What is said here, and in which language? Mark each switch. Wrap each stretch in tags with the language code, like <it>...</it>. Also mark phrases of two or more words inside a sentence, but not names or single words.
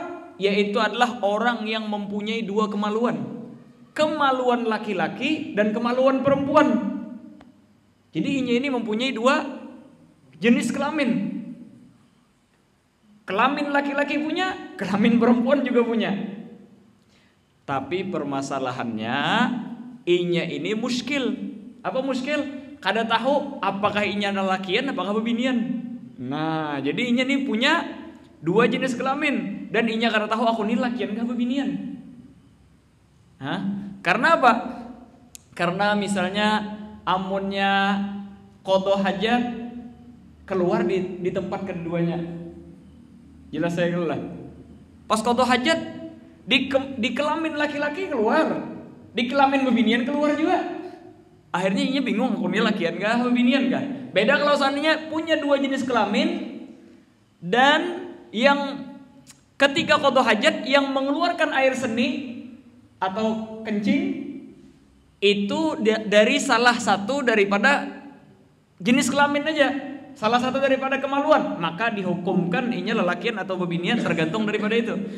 <id>Yaitu adalah orang yang mempunyai dua kemaluan, kemaluan laki-laki dan kemaluan perempuan. Jadi ini mempunyai dua jenis kelamin. Kelamin laki-laki punya, kelamin perempuan juga punya.</id> <bjn>Tapi permasalahannya inya ini muskil. Apa muskil? Kada tahu apakah inya lalakian apakah bebinian. Nah, jadi inya ini punya dua jenis kelamin, dan inya kada tahu aku ini lakian kah bebinian. Karena apa? Karena misalnya amunnya</bjn> <ar>قضاء حاجة</ar> <bjn>keluar di tempat keduanya. Jelas saya keluar. Pas</bjn> <ar>قضاء حاجة</ar> <bjn>di kelamin laki-laki keluar, di kelamin bebinian keluar juga. Akhirnya inya bingung, aku ini lakian kah bebinian kah? Beda kalau seandainya punya dua jenis kelamin, dan yang ketika</bjn> <ar>قضاء حاجة</ar> <bjn>yang mengeluarkan air seni atau kencing itu dari salah satu daripada jenis kelamin aja, salah satu daripada kemaluan, maka dihukumkan inya lelakian atau bebinian tergantung daripada itu.</bjn>